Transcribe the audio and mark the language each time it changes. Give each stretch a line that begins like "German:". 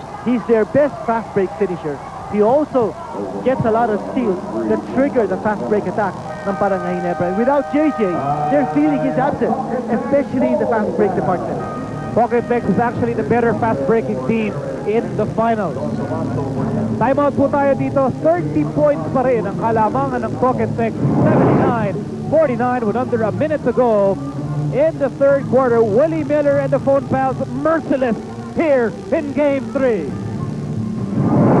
English: He's their best fast break finisher. He also gets a lot of steals that trigger the fast break attack ng Barangay Ginebra. And without JJ, their feeling is absent, especially in the fast break department. Talking Tex is actually the better fast breaking team in the finals.
Filipino: Timeout po tayo dito. 30 points pa rin ang kalamangan ng Talking Tex.
English: 79-49 with under a minute to go in the third quarter. Willie Miller and the phone pals merciless here in Game 3.